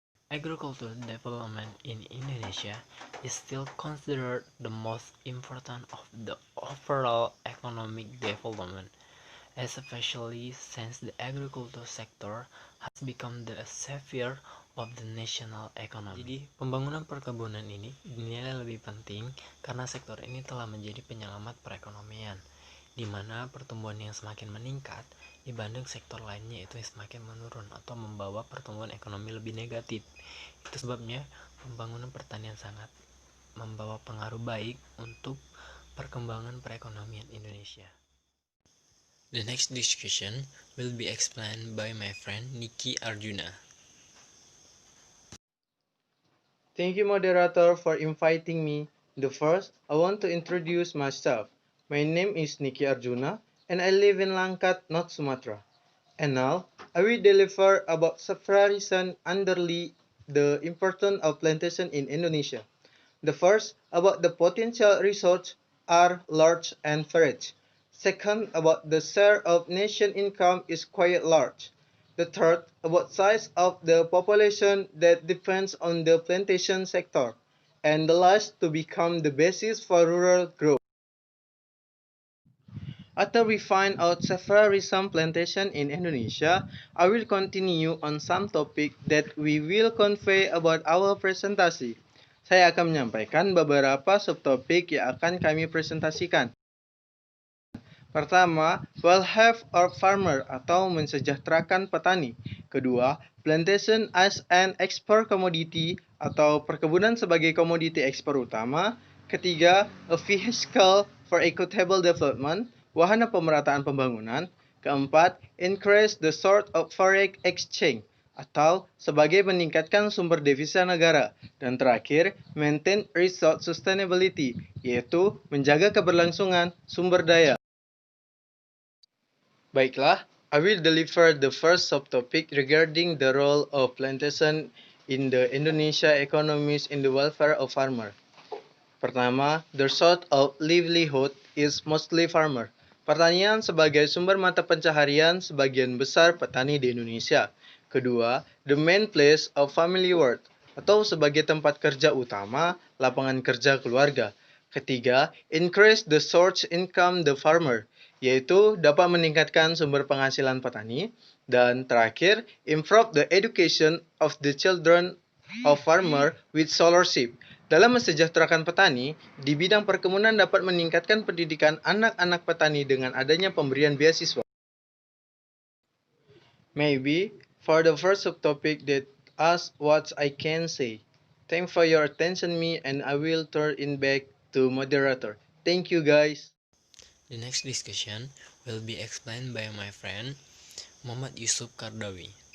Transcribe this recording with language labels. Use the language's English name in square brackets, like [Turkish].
[English] Agricultural development in Indonesia is still considered the most important of the overall economic development, especially since the agricultural sector has become the savior of the national economy. [Indonesian] Jadi, pembangunan perkebunan ini dinilai lebih penting karena sektor ini telah menjadi penyelamat perekonomian, di mana pertumbuhan yang semakin meningkat dibanding sektor lainnya itu semakin menurun atau membawa pertumbuhan ekonomi lebih negatif. Itu sebabnya pembangunan pertanian sangat membawa pengaruh baik untuk perkembangan perekonomian Indonesia. [English] The next discussion will be explained by my friend Niki Arjuna. Thank you, moderator, for inviting me. First, I want to introduce myself. My name is Niki Arjuna, and I live in Langkat, North Sumatra. And now, I will deliver about several reasons underlie the importance of plantation in Indonesia. The first, about the potential resources are large and varied. Second, about the share of nation income is quite large. The third, about size of the population that depends on the plantation sector. And the last, to become the basis for rural growth. After we find out several recent plantation in Indonesia, I will continue on some topic that we will convey about our presentasi. [Indonesian] Saya akan menyampaikan beberapa subtopik yang akan kami presentasikan. Pertama, [English] welfare of farmer [Indonesian] atau mensejahterakan petani. Kedua, [English] plantation as an export commodity [Indonesian] atau perkebunan sebagai komoditi ekspor utama. [English] Ketiga, a vehicle for equitable development, [Indonesian] wahana pemerataan pembangunan. Keempat, [English] increase the sort of foreign exchange [Indonesian] atau sebagai meningkatkan sumber devisa negara. Dan terakhir, [English] maintain resource sustainability, [Indonesian] yaitu menjaga keberlangsungan sumber daya. [English] Baiklah, I will deliver the first subtopic regarding the role of plantation in the Indonesia economies in the welfare of farmer. Pertama, the source of livelihood is mostly farmer. [Indonesian] Pertanian sebagai sumber mata pencaharian sebagian besar petani di Indonesia. Kedua, [English] the main place of family work [Indonesian] atau sebagai tempat kerja utama lapangan kerja keluarga. Ketiga, [English] increase the source income the farmer, [Indonesian] yaitu dapat meningkatkan sumber penghasilan petani. Dan terakhir, [English] improve the education of the children of farmer with scholarship. [Indonesian] Dalam mensejahterakan petani, di bidang perkebunan dapat meningkatkan pendidikan anak-anak petani dengan adanya pemberian beasiswa. [English] Maybe, for the first subtopic that ask what I can say. Thanks for your attention me and I will turn it back to moderator. Thank you guys. The next discussion will be explained by my friend Muhammad Yusuf Kardawi.